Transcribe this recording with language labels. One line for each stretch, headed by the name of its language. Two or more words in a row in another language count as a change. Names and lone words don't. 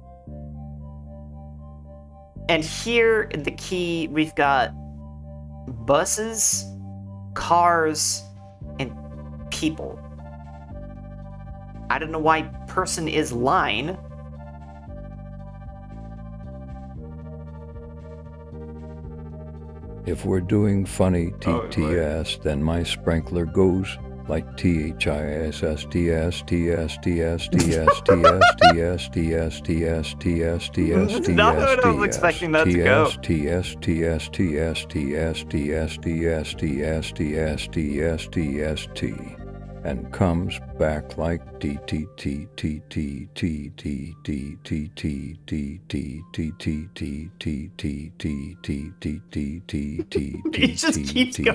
English: And here in the key, we've got buses, cars, and people. I don't know why person is line. If we're doing funny TTS, then my sprinkler goes like THISSTS TS TS TS TS TS TS TS TS TS TS Not what I was expecting that to go. TS TS TS TS TS TS TS TS TS TS T and comes back like DTT TT TT TT He just keeps going.